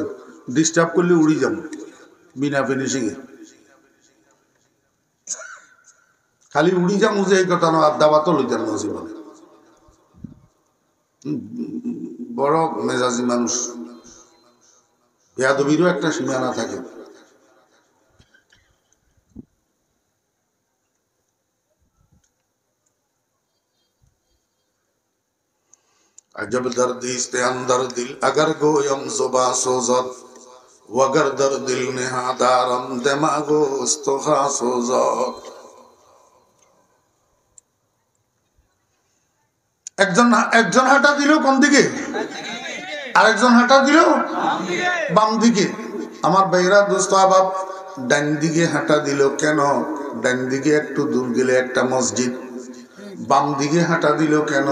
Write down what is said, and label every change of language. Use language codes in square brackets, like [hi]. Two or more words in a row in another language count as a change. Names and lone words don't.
[bn] ডিস্টার্ব করলে উড়ি যাব বিনা ফিনিশিং এ। খালি উড়ি যাবো যে এই কথা না, আড্ডা বাতো লইতেন না জীবনে। বড় মেজাজি মানুষ, বেয়াদবিরও একটা সীমানা থাকে। [fa] عجب دردیست اندر دل اگر گویم زبان سوزد وگر در دل نهان دارم دماغ و استخوان سوزد. [bn] একজন হাঁটা দিল কোন দিকে, আরেকজন হাঁটা দিল বাম দিকে। আমার বাইরা দোস্ত আবাব, ডান দিকে হাঁটা দিল কেন? ডান দিকে একটু দূর গেলে একটা মসজিদ। বাম দিকে হাঁটা দিল কেন?